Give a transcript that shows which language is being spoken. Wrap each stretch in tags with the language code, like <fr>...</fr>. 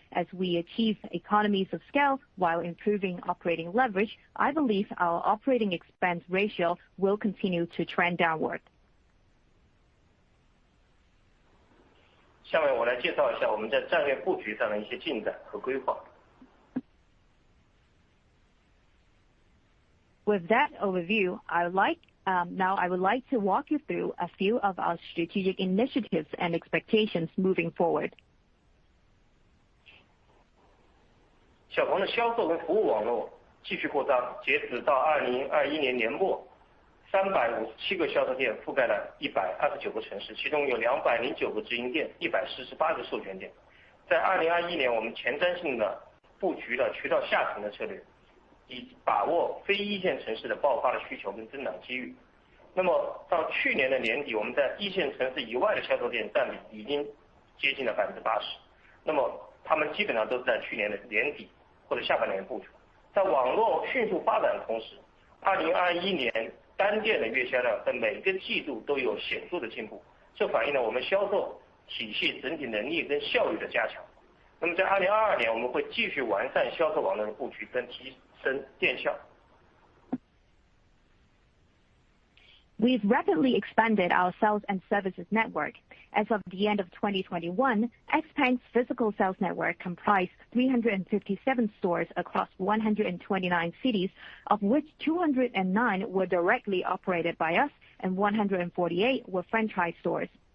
<en>As we achieve economies of scale while improving operating leverage, I believe our operating expense ratio will continue to trend downward.</en> <zh>下面我来介绍一下我们在战略布局上的一些进展和规划。</zh> <en>With that overview, I would like to walk you through a few of our strategic initiatives and expectations moving forward.</en> <zh>小鹏的销售跟服务网络继续扩张，截止到2021年年末，357个销售店覆盖了129个城市，其中有209个直营店，148个授权店。在2021年，我们前瞻性的布局了渠道下沉的策略，以把握非一线城市的爆发的需求跟增长机遇。那么到去年的年底，我们在一线城市以外的销售店占比已经接近了80%。那么他们基本上都是在去年的年底或者下半年部署。在网络迅速发展的同时，2021年单店的月销量在每个季度都有显著的进步，这反映了我们销售体系整体能力跟效率的加强。那么在2022年，我们会继续完善销售网络的布局跟提升店效。</zh> <en>We've rapidly expanded our sales and services network. As of the end of 2021, XPeng's physical sales network comprised 357 stores across 129 cities, of which 209 were directly operated by us and 148 were franchise stores.</en>